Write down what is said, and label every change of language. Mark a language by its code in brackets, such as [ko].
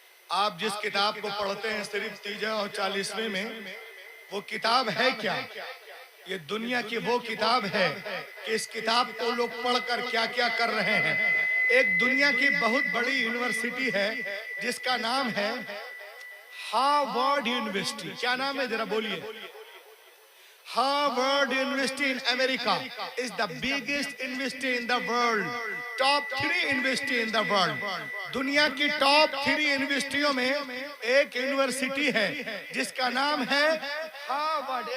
[hi] आप जिस किताब को पढ़ते हैं सिर्फ 30 और 40वें में, वो किताब है क्या? ये दुनिया की वो किताब है कि इस किताब को लोग पढ़कर क्या क्या कर रहे हैं। एक दुनिया की बहुत बड़ी यूनिवर्सिटी है जिसका नाम है हार्वर्ड यूनिवर्सिटी। क्या नाम है, जरा बोलिए। [en] Harvard University in America is the biggest university in the world. Top 3 university in the world. [hi] दुनिया की टॉप 3 यूनिवर्सिटियों में एक यूनिवर्सिटी है जिसका नाम है हार्वर्ड।